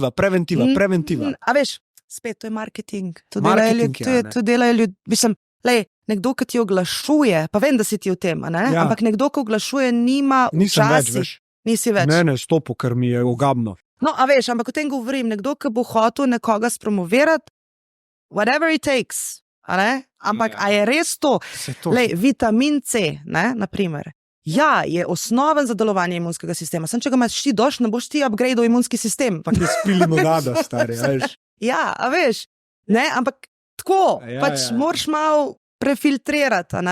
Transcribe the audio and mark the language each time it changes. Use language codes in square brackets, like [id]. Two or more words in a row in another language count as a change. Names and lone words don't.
[sl] A veš, spet, to je marketing. To delajo ljudi, mislim, lej, nekdo, ki ti oglašuje, pa vem, da si ti v tem, ne? Ja. Ampak nekdo, ki oglašuje, nima Nisem več, včasih. veš. Nisi več. Ne, stopu, ker mi je ogabno. No, a veš, ampak o tem govorim, nekdo, ki bo hotel nekoga spromovirati, [en] whatever it takes, [sl] a ne? Ampak a je res to? Lej, vitamin C, ne, naprimer. Ja, je osnoven za delovanje imunskega sistema. Sem, če ga imaš ti doš, ne boš ti upgradeal imunski sistem. Pa ti spili limonado, stari, veš. Ja, a veš, ne, ampak tako, moraš malo prefiltrirati, a ne.